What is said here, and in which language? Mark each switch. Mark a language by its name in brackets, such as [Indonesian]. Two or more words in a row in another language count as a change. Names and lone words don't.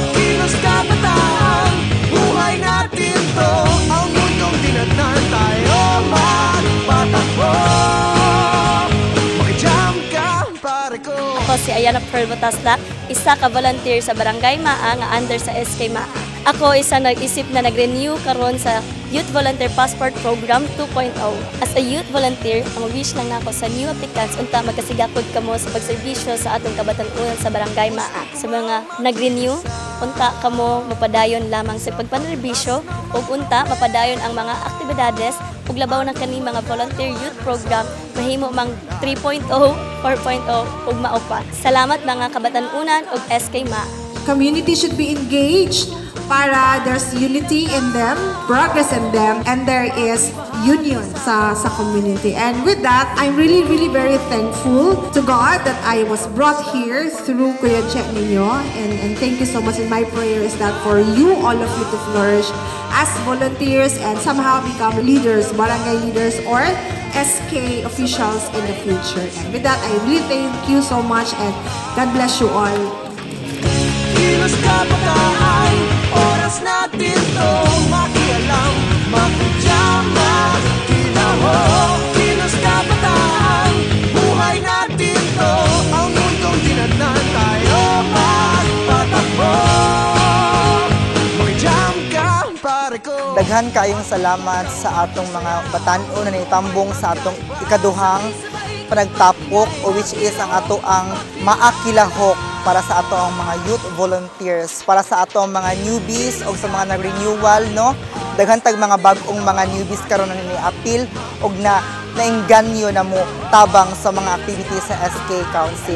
[Filipino] Kilos kabataan, buhay natin to, ang mundong dinatnan tayo magpatakbo. Makijam ka, pare ko. [Cebuano] Ako si Ayana Pearl Botaslak, isa ka volunteer sa Barangay MAA nga under sa SK MAA. Ako isa nag-isip na nag-renew karon sa Youth Volunteer Passport Program 2.0. [English] As a youth volunteer, [Cebuano] ang wish lang nako sa [English] new applicants [Cebuano] unta magkasigakod kamo sa pagserbisyo sa atong kabatan-unan sa Barangay MAA. Sa mga nag-renew, unta kamo mapadayon lamang sa pagpanerbisyo ug unta mapadayon ang mga aktibidades ug labaw na kani mga [English] volunteer youth program [Cebuano] mahimo mang 3.0, 4.0 ug mao pa. Salamat mga kabatan-unan ug SK MAA. [English] Community should be engaged para there's unity in them, progress in them, and there is union sa community. And with that, I'm really very thankful to God that I was brought here through Kuya Che ninyo. And thank you so much. And my prayer is that for you, all of you, to flourish as volunteers and somehow become leaders, barangay leaders, or SK officials in the future. And with that, I really thank you so much and God bless you all. [Filipino] Kilos kabataan, oras natin to makialam, makijama, kilahok. Kilos kabataan, buhay natin to, ang mundong dinatnan tayo magpatakbo. Makijam ka, pare ko. [Cebuano] Daghan kayong salamat sa atong mga batan-o na naitambong sa atong ikaduhang panagtapok, o [English] which is [Cebuano] ang ato ang maakilahok para sa ato ang mga [English] youth volunteers, [Cebuano] para sa ato ang mga newbies o sa mga nag-renewal, no? Daghan tag mga bagong mga newbies karon na ni-appeal og naengganyo na mo tabang sa mga activities sa SK Council.